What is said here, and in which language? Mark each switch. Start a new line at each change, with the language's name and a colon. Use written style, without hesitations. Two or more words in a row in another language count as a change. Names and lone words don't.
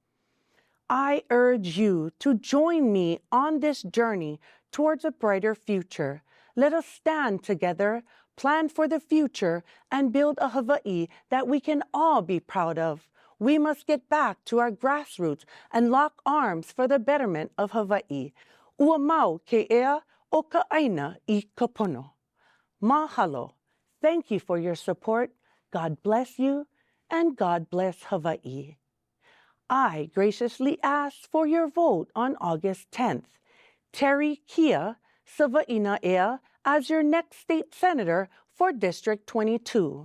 English: I urge you to join me on this journey towards a brighter future. Let us stand together, plan for the future, and build a Hawaii that we can all be proud of. We must get back to our grassroots and lock arms for the betterment of Hawaii.
Hawaiian: Ua mau ke ea o Kaʻena I ka pono.
English: Mahalo. Thank you for your support. God bless you, and God bless Hawaii. I graciously ask for your vote on August 10th. Teri Kia Savaiinaea as your next state senator for District 22.